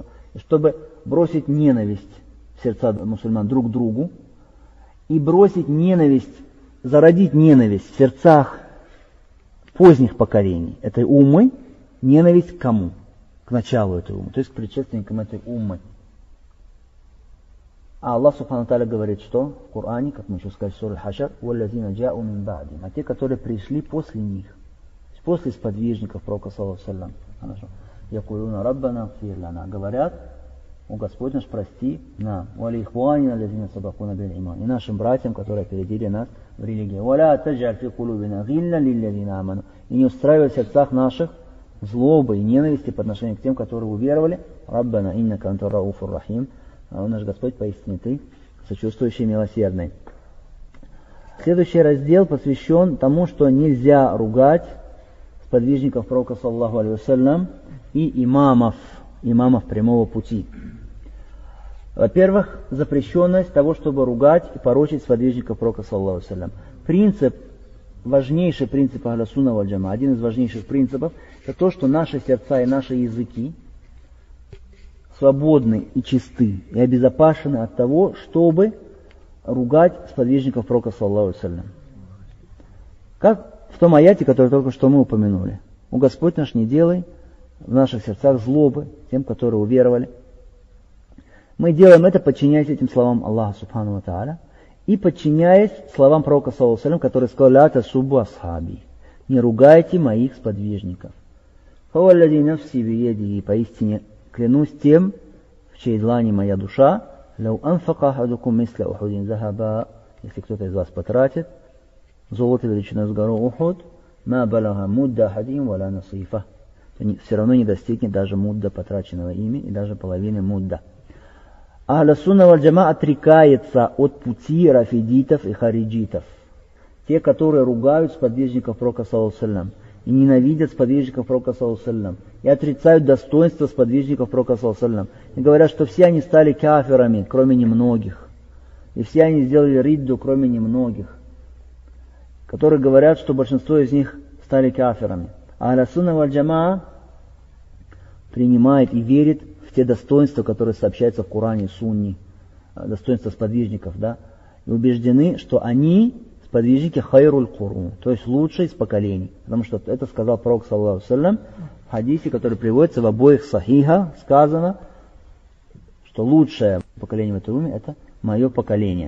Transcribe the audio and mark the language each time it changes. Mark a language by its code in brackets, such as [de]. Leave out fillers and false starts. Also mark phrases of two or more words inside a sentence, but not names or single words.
[ru] И чтобы бросить ненависть в сердца мусульман друг к другу, и бросить ненависть, зародить ненависть в сердцах поздних поколений этой уммы, ненависть к кому? К началу этой уммы, то есть к предшественникам этой уммы. А Аллах [ar] سبحانه وتعالى [ru] говорит, что в Коране, как мы еще сказали, в суре Хашр: [ar] «والذين جاءوا من بعدهم», [ru] а те, которые пришли после них, после сподвижников пророка [ar] صلى الله عليه وسلم, [ru] хорошо, [ar] يقولون ربنا اغفر لنا, [ru] говорят: о Господь наш, прости нам, [ar] ولإخواننا الذين سبقونا بالإيمان, [ru] и нашим братьям, которые опередили нас в религии, [ar] ولا تجعل في قلوبنا غلا للذين آمنوا, [ru] и не устраивай в сердцах наших злобы и ненависти по отношению к тем, которые уверовали. [ar] ربنا إنك أنت رؤوف رحيم, [ru] а наш Господь, поистине ты сочувствующий и милосердный. Следующий раздел посвящен тому, что нельзя ругать сподвижников пророка [ar] صلى الله عليه وسلم [ru] и имамов прямого пути. Во-первых, запрещенность того, чтобы ругать и порочить сподвижников пророка [ar] صلى الله عليه وسلم. [ru] Важнейший принцип [ar] أهل السنة والجماعة, [ru] один из важнейших принципов, это то, что наши сердца и наши языки свободны и чисты, и обезопасены от того, чтобы ругать сподвижников пророка [ar] صلى الله عليه وسلم. [ru] Как в том аяте, который только что мы упомянули: «О Господь наш, не делай в наших сердцах злобы тем, которые уверовали». Мы делаем это, подчиняясь этим словам Аллаха [ar] سبحانه وتعالى [ru] и подчиняясь словам пророка [ar] صلى الله عليه وسلم, [ru] который сказал: [ar] «لا تسبوا أصحابي», [ru] не ругайте моих сподвижников. [ar] «فوالذي نفسي بيده», [ru] поистине клянусь тем, в чьей длани моя душа, [ar] «لو أنفق أحدكم مثل أحد ذهبا», [ru] если кто-то из вас потратит золото величиной с гору Ухуд, [ar] ما بلغ مد أحدهم ولا نصيفه. [ru] Все равно не достигнет даже мудда, потраченного ими, и даже половины мудда. [ar] أهل السنة والجماعة [ru] отрекается от пути рафидитов и хариджитов. Те, которые ругают сподвижников пророка [ar] صلى الله عليه وسلم, [ru] и ненавидят сподвижников пророка [ar] صلى الله عليه وسلم, [ru] и отрицают достоинство сподвижников пророка [ar] صلى الله عليه وسلم, [ru] и говорят, что все они стали кафирами, кроме немногих, и все они сделали ридду, кроме немногих, которые говорят, что большинство из них стали кафирами. [ar] أهل السنة والجماعة [ru] принимает и верит в те достоинства, которые сообщаются в Коране и Сунне, достоинства сподвижников, да, и убеждены, что они сподвижники [ar] خير القرون, [ru] то есть лучшие из поколений. Потому что это сказал пророк [ar] صلى الله عليه وسلم [ru] в хадисе, который приводится в обоих сахиха, сказано, что лучшее поколение в этой уме это мое поколение.